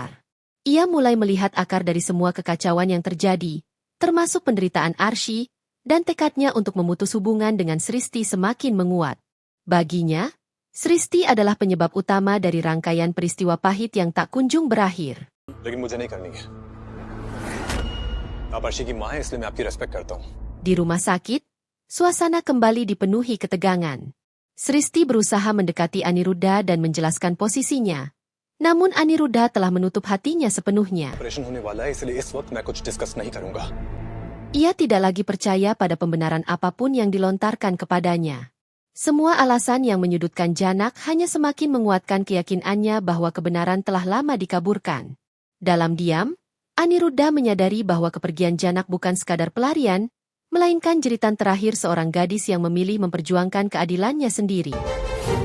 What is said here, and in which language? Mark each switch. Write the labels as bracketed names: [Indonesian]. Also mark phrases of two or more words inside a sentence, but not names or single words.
[Indonesian] Ia mulai melihat akar dari semua kekacauan yang terjadi, termasuk penderitaan Arsy, dan tekadnya untuk memutus hubungan dengan Sristi semakin menguat. Baginya, Sristi adalah penyebab utama dari rangkaian peristiwa pahit yang tak kunjung berakhir. [Hindi] लेकिन मुझे नहीं करनी है। आप अर्शी की मां हैं इसलिए मैं आपकी रेस्पेक्ट करता हूं। [Indonesian] Di rumah sakit, suasana kembali dipenuhi ketegangan. Sristi berusaha mendekati Aniruddha dan menjelaskan posisinya. Namun Aniruddha telah menutup hatinya sepenuhnya. [Hindi] ऑपरेशन होने वाला है इसलिए इस वक्त मैं कुछ डिस्कस नहीं करूंगा। [Indonesian] Ia tidak lagi percaya pada pembenaran apapun yang dilontarkan kepadanya. Semua alasan yang menyudutkan Janak hanya semakin menguatkan keyakinannya bahwa kebenaran telah lama dikaburkan. Dalam diam, Aniruddha menyadari bahwa kepergian Janak bukan sekadar pelarian, melainkan jeritan terakhir seorang gadis yang memilih memperjuangkan keadilannya sendiri.